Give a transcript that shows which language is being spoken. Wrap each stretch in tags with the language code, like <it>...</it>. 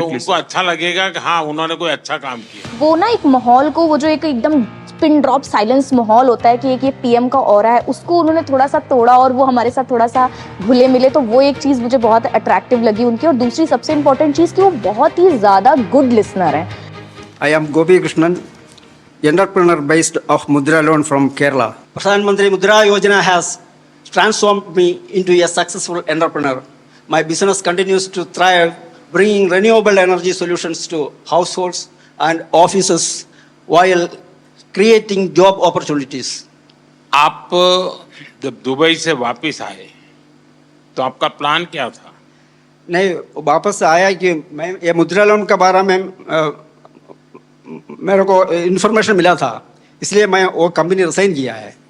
<hi>तो उनको अच्छा लगेगा कि हाँ उन्होंने कोई अच्छा काम किया। वो ना एक माहौल को, वो जो एक एकदम पिन ड्रॉप साइलेंस माहौल होता है कि एक ये PM का ऑरा है, उसको उन्होंने थोड़ा सा तोड़ा और वो हमारे साथ थोड़ा सा घुले मिले। तो वो एक चीज़ मुझे बहुत अट्रैक्टिव लगी उनकी। और दूसरी सबसे इम्पोर्टेंट चीज़ कि वो बहुत ही ज़्यादा</hi> <en>good listener</en> <hi>है।</hi> <en>I am Gopi Krishnan, entrepreneur based of Mudra Loan from Kerala. Pradhan Mantri Mudra Yojana has transformed me into a successful entrepreneur. My business continues to thrive, bringing renewable energy solutions to households and offices while creating job opportunities.</en> <hi>आप जब Dubai से वापस आए तो आपका plan क्या था? नहीं, वापस आया कि मैं ये मुद्रा लोन के बारे में मेरे को इन्फॉर्मेशन मिला था, इसलिए मैं वो कंपनी रिसाइन किया है।</hi>